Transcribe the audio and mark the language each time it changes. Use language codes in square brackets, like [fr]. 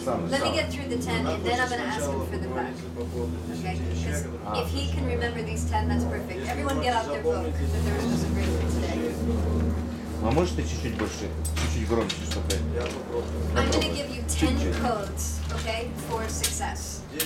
[en] Let me get through the 10, and then I'm going to ask him for the back. Okay? Because if he can remember these 10, that's perfect. Everyone get out their book, that there was disagreement today. [ru] А можешь ты чуть-чуть больше, чуть-чуть громче, чтобы... [en] I'm going to give you 10 codes, okay, for success.